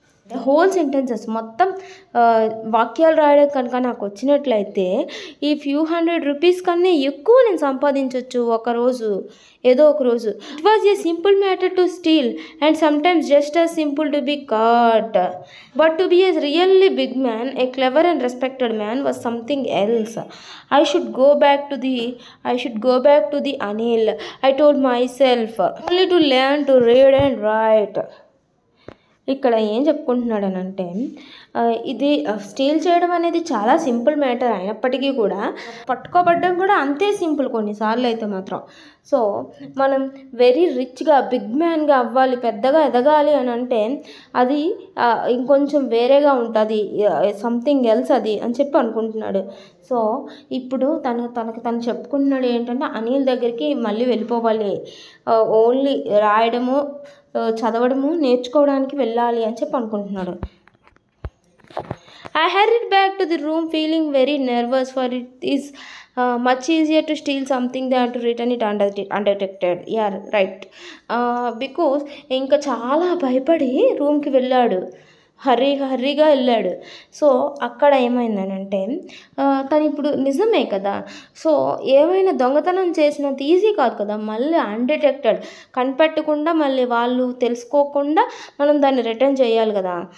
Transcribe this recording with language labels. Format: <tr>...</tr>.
<te>Whole sentences మొత్తం వాక్యాలు రాయడం కనుక నాకు వచ్చినట్లయితే ఈ ఫ్యూ హండ్రెడ్ రూపీస్ కన్నా ఎక్కువ నేను సంపాదించవచ్చు ఏదో ఒక రోజు.</te> <en>It was a simple matter to steal and sometimes just as simple to be caught, but to be a really big man, a clever and respected man was something else. I should go back to the Anil, I told myself, only to learn to read and write.</en> <te>ఇక్కడ ఏం చెప్పుకుంటున్నాడనంటే ఇది steel చేయడం అనేది చాలా simple matter అయినప్పటికీ కూడా పట్టుకోబడ్డం కూడా అంతే సింపుల్ కొన్నిసార్లు అయితే మాత్రం. సో మనం వెరీ రిచ్గా బిగ్ మ్యాన్గా అవ్వాలి, పెద్దగా ఎదగాలి అని అంటే అది ఇంకొంచెం వేరేగా ఉంటుంది, సంథింగ్ ఎల్స్ అది అని చెప్పి అనుకుంటున్నాడు. సో ఇప్పుడు తను చెప్పుకుంటున్నాడు ఏంటంటే అనిల్ దగ్గరికి మళ్ళీ వెళ్ళిపోవాలి, ఓన్లీ రాయడము చదవడము నేర్చుకోవడానికి వెళ్ళాలి అని చెప్పి అనుకుంటున్నాడు.</te> <en>I hurried back to the room feeling very nervous, for it is much easier to steal something than to return it undetected. Yeah, right.</en> <te>Because ఇంకా చాలా భయపడి రూమ్కి వెళ్ళాడు, హర్రీగా వెళ్ళాడు. సో అక్కడ ఏమైందనంటే తను ఇప్పుడు నిజమే కదా, సో ఏమైనా దొంగతనం చేసినంత ఈజీ కాదు కదా, మళ్ళీ అన్డిటెక్టెడ్ కనిపెట్టకుండా మళ్ళీ వాళ్ళు తెలుసుకోకుండా మనం దాన్ని రిటర్న్ చేయాలి కదా.</te>